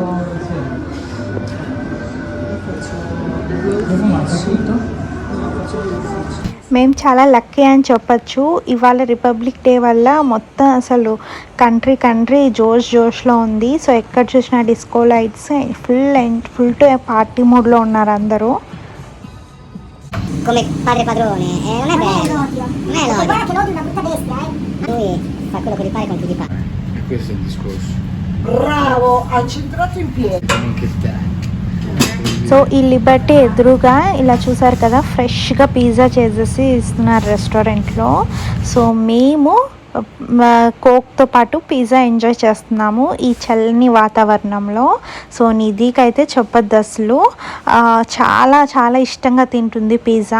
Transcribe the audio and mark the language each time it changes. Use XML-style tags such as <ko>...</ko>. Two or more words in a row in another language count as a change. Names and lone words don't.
<te>మేము చాలా లక్కీ అని చెప్పచ్చు. ఇవాళ</te> <en>Republic Day</en> <te>వల్ల మొత్తం అసలు కంట్రీ జోష్లో ఉంది. సో ఎక్కడ చూసినా</te> <en>disco lights, full to party mood</en> <te>ఉన్నారు అందరూ.</te> <it>Come padre padrone, non è bello, non è logico. Guarda che l'odio è una brutta bestia, Lui fa quello che gli pare con chi gli pare. E questo è il discorso. Bravo, hai centrato in piedi. Anche te.</it> <te>సో ఈ లిబర్టీ ఎదురుగా ఇలా చూసారు కదా ఫ్రెష్గా పిజ్జా చేసేసి ఇస్తున్నారు రెస్టారెంట్లో. సో మేము కోక్తో పాటు</te> <en>pizza enjoy</en> <te>చేస్తున్నాము ఈ చల్లని వాతావరణంలో. సో నిధికైతే చెప్పొద్దు అసలు, చాలా చాలా ఇష్టంగా తింటుంది పిజ్జా.</te>